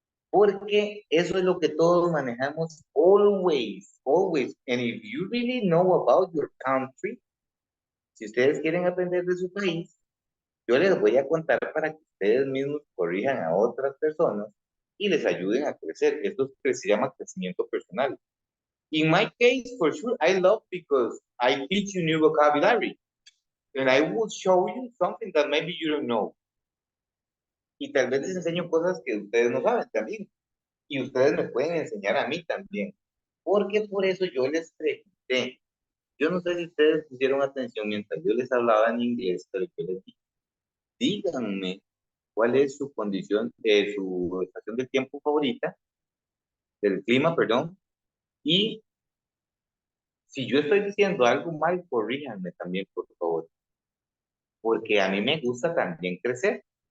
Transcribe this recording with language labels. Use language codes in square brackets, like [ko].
[es] Porque eso es lo que todos manejamos [en] always, always. And if you really know about your country, [es] si ustedes quieren aprender de su país, yo les voy a contar para que ustedes mismos corrijan a otras personas y les ayuden a crecer. Esto se llama crecimiento personal. [en] In my case, for sure, I love because I teach you new vocabulary. And I will show you something that maybe you don't know. [es] Y tal vez les enseño cosas que ustedes no saben también. Y ustedes me pueden enseñar a mí también. Porque por eso yo les pregunté. Yo no sé si ustedes pusieron atención mientras yo les hablaba en inglés, pero yo les dije, díganme cuál es su condición, su estación del tiempo favorita, del clima, perdón, y si yo estoy diciendo algo mal, corríjanme también, por favor, porque a mí me gusta también crecer.